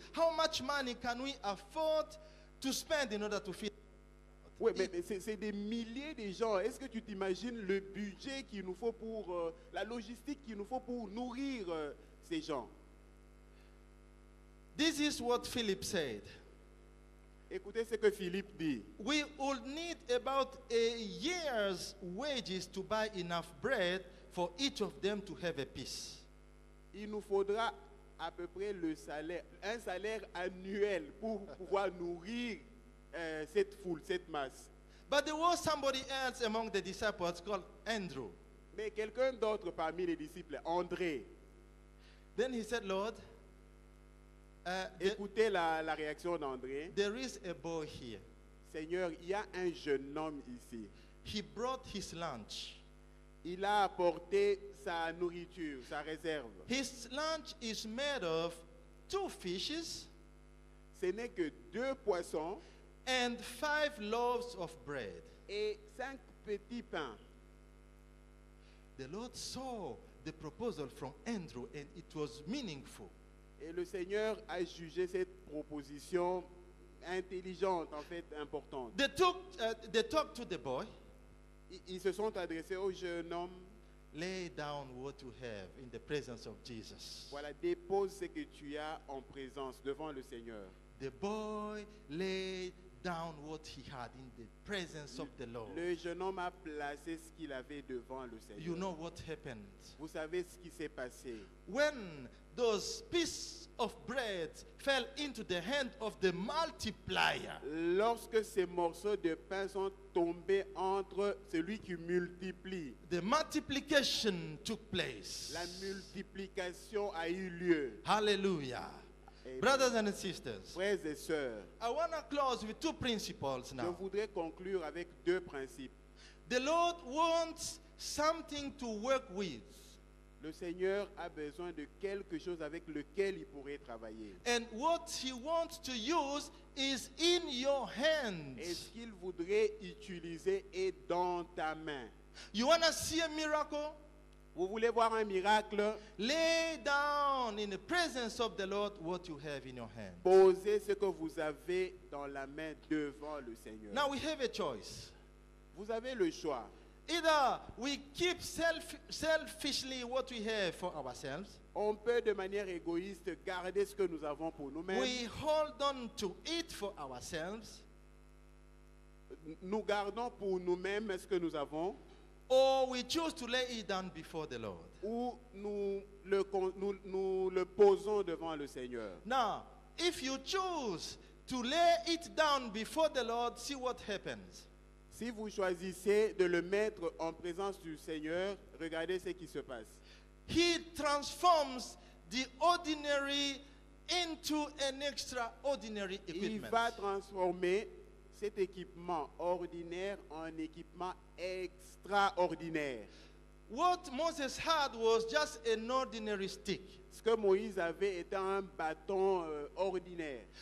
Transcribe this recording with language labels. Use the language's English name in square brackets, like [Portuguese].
[English] How much money can we afford to spend in order to feed? [French] Oui, mais c'est des milliers de gens. Est-ce que tu t'imagines le budget qu'il nous faut pour, la logistique qu'il nous faut pour nourrir ces gens? [English] This is what Philip said. [French] Écoutez ce que Philippe dit. [English] We would need about a year's wages to buy enough bread for each of them to have a piece. [French] Il nous faudra à peu près un salaire annuel pour pouvoir nourrir cette foule, cette masse. [English] But there was somebody else among the disciples called Andrew. [French] Mais quelqu'un d'autre parmi les disciples, André, [English] Then he said, Lord, [French] écoutez la réaction d'André. [English] there is a boy here. [French] Seigneur, il y a un jeune homme ici. [English] He brought his lunch. [French] Il a apporté sa nourriture, sa réserve. [English] His lunch is made of 2 fishes [French] Ce n'est que 2 poissons [English] and 5 loaves of bread. [French] et 5 petits pains. [English] The Lord saw the proposal from Andrew and it was meaningful. [French] Et le Seigneur a jugé cette proposition intelligente, en fait importante. [English] They talked to the boy. [French] Ils se sont adressés au jeune homme. [English] Lay down what you have in the presence of Jesus. [French] Voilà, dépose ce que tu as en présence devant le Seigneur. [English] The boy laid down what he had in the presence of the Lord. [French] Le jeune homme a placé ce qu'il avait devant le Seigneur. [English] You know what happened? [French] Vous savez ce qui s'est passé. [English] When those pieces of bread fell into the hand of the multiplier, [French] Lorsque ces morceaux de pain sont tombés entre celui qui multiplie, [English] the multiplication took place. [French] la multiplication a eu lieu. [English] Hallelujah. [French] Amen. [English] Brothers and sisters, [French] Frères et sœurs, [English] I want to close with 2 principles [French] je [English] now. [French] voudrais conclure avec 2 principes. [English] The Lord wants something to work with. [French] Le Seigneur a besoin de quelque chose avec lequel il pourrait travailler. [English] And what he wants to use is in your [French] Et [English] hands. [French] ce qu'il voudrait utiliser est dans ta main. [English] You want to see a miracle? [French] Vous voulez voir un miracle? [English] Lay down in the presence of the Lord what you have in your hand. [French] Posez ce que vous avez dans la main devant le Seigneur. [English] Now we have a choice. [French] Vous avez le choix. [English] Either we keep selfishly what we have for ourselves, [French] On peut de manière égoïste garder ce que nous avons pour nous-mêmes. [English] We hold on to it for ourselves, [French] Nous gardons pour nous-mêmes ce que nous avons, [English] or we choose to lay it down before the Lord. [French] ou nous le posons devant le Seigneur. [English] Now, if you choose to lay it down before the Lord, see what happens. [French] Si vous choisissez de le mettre en présence du Seigneur, regardez ce qui se passe. [English] He transforms the ordinary into an extraordinary [French] Il [English] equipment. [French] va transformer cet équipement ordinaire en équipement extraordinaire. [English] What Moses had was just an ordinary stick. [French] Ce que Moïse avait était un bâton ordinaire.